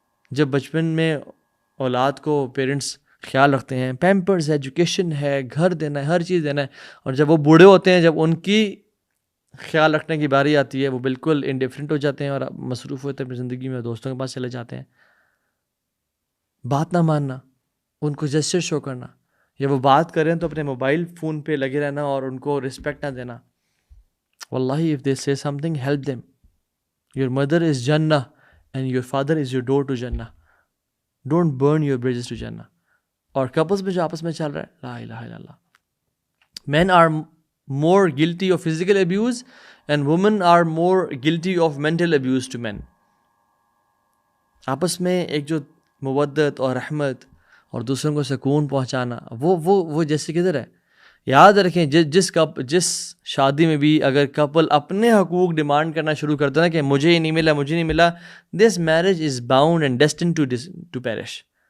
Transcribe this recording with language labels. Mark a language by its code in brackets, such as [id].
[ur] جب بچپن میں اولاد کو پیرنٹس خیال رکھتے ہیں، پیمپرز ہے، ایجوکیشن ہے، گھر دینا ہے، ہر چیز دینا ہے، اور جب وہ بوڑھے ہوتے ہیں، جب ان کی خیال رکھنے کی باری آتی ہے، وہ بالکل انڈیفرنٹ ہو جاتے ہیں اور مصروف ہوتے ہیں اپنی زندگی میں، دوستوں کے پاس چلے جاتے ہیں. بات نہ ماننا، ان کو جسچر شو کرنا، یا وہ بات کریں تو اپنے موبائل فون پہ لگے رہنا اور ان کو رسپیکٹ نہ دینا. [en] واللہ if they say something, help them. Your mother is Jannah and your father is your door to Jannah. Don't burn your bridges to Jannah. [ur] اور کپلز میں جو آپس میں چل رہا ہے، لا الہ الا اللہ. [en] Men are more guilty of physical abuse and women are more guilty of mental abuse to men. [ur] آپس میں ایک جو مودت اور رحمت اور دوسروں کو سکون پہنچانا، وہ جیسے کدھر ہے. یاد رکھیں جس شادی میں بھی اگر کپل اپنے حقوق ڈیمانڈ کرنا شروع کرتا ہے نا کہ مجھے ہی نہیں ملا، مجھے نہیں ملا، [en] This marriage is bound and destined to perish.